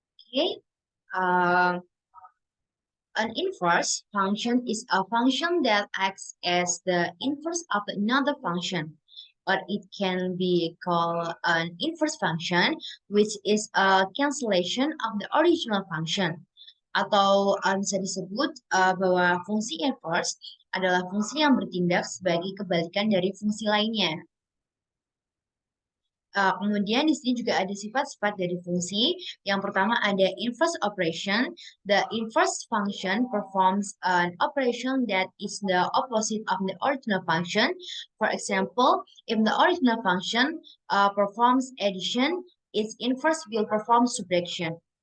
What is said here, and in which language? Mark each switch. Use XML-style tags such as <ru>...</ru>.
<en>Okay, uh, an inverse function is a function that acts as the inverse of another function, or it can be called an inverse function, which is a cancellation of the original function.</en> <id>Atau bisa disebut bahwa fungsi inverse adalah fungsi yang bertindak sebagai kebalikan dari fungsi lainnya. Kemudian di sini juga ada sifat-sifat dari fungsi. Yang pertama ada inverse operation.</id> <en>The inverse function performs an operation that is the opposite of the original function. For example, if the original function performs addition, its inverse will perform subtraction.</en>